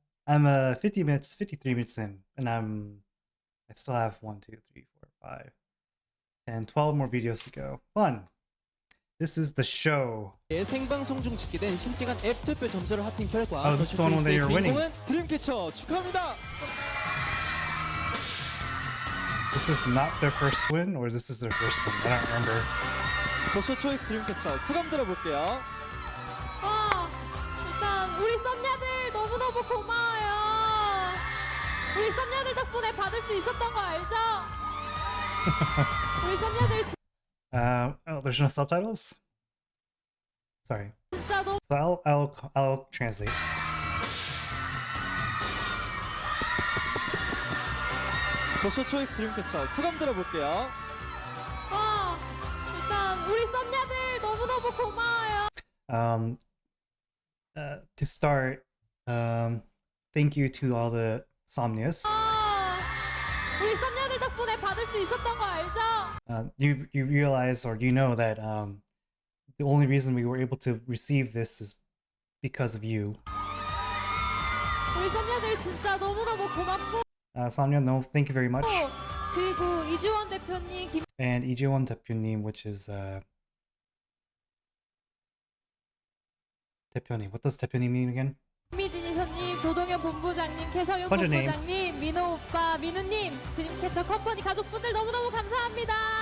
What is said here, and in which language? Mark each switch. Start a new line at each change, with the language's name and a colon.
English: I'm 53 minutes in, and I still have 1, 2, 3, 4, 5, 10, 12 more videos to go. Fun. This is the show.
Korean: 생방송 중 집계된 실시간 앱 투표 점수를 합친 결과
English: Oh, this is the one that you're winning.
Korean: 주인공은 드림캐쳐 축하합니다.
English: This is not their first win, or this is their first win. I don't remember.
Korean: 버쇼 초이스 드림캐쳐 소감 들어볼게요. 일단 우리 썸녀들 너무너무 고마워요. 우리 썸녀들 덕분에 받을 수 있었던 거 알죠? 우리 썸녀들
English: Oh, there's no subtitles? Sorry.
Korean: 진짜 너무
English: So I'll translate.
Korean: 버쇼 초이스 드림캐쳐 소감 들어볼게요. 일단 우리 썸녀들 너무너무 고마워요.
English: To start, thank you to all the Somnias.
Korean: 우리 썸녀들 덕분에 받을 수 있었던 거 알죠?
English: You realize, or you know that the only reason we were able to receive this is because of you.
Korean: 우리 썸녀들 진짜 너무너무 고맙고.
English: Samnya, no, thank you very much.
Korean: 그리고 이지원 대표님,
English: And Ijiwon 대표님, which is 대표님. What does 대표님 mean again?
Korean: 김미진 이사님, 조동현 본부장님, 캐서윤
English: Bunch of names.
Korean: 본부장님, 민호 오빠, 민우님, 드림캐쳐 컴퍼니 가족분들 너무너무 감사합니다.